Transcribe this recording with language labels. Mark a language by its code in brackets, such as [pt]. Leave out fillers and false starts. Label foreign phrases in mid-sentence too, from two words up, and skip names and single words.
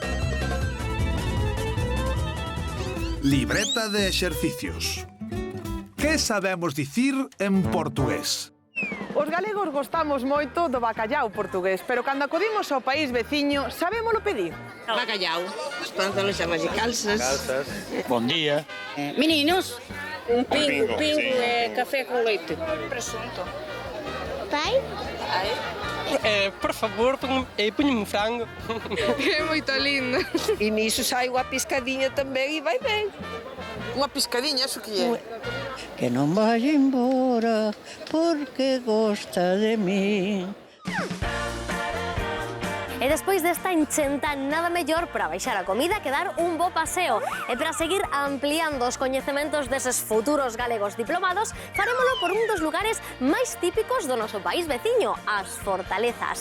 [gl] Libreta de exercicios. Que sabemos dicir en portugués? Os galegos gostamos moito do bacallau portugués, pero cando acudimos ao país veciño, sabémolo pedir? Bacallau, os pantalones e calças. [pt] Bom dia. [gl] Meninos, un pingo sí. e café con leite. [pt] Presunto. Pai? Por favor, ponha-me frango. É moito lindo. E nisso sai unha piscadinha também e vai bem. [gl] Unha piscadinha, eso que é? [pt] Que non vai embora porque gosta de mí. [gl] E despois desta enchenta, nada mellor para baixar a comida que dar un bo paseo. E para seguir ampliando os coñecementos deses futuros galegos diplomados, farémolo por un dos lugares máis típicos do noso país veciño, as fortalezas.